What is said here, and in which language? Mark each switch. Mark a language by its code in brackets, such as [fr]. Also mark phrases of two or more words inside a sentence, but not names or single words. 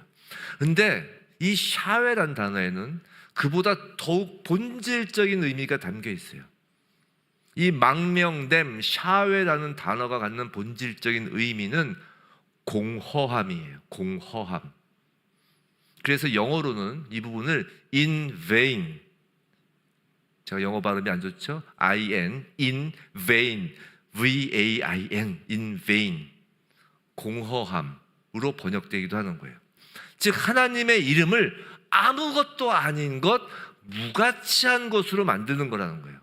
[ko] 근데 이 샤웨란 단어에는 그보다 더욱 본질적인 의미가 담겨 있어요. 이 망명됨, 샤웨라는 단어가 갖는 본질적인 의미는 공허함이에요. 공허함. 그래서 영어로는 이 부분을 [en] in vain, [ko] 제가 영어 발음이 안 좋죠? [en] in vain, V-A-I-N, in vain, [ko] 공허함으로 번역되기도 하는 거예요. 즉 하나님의 이름을 아무것도 아닌 것, 무가치한 것으로 만드는 거라는 거예요.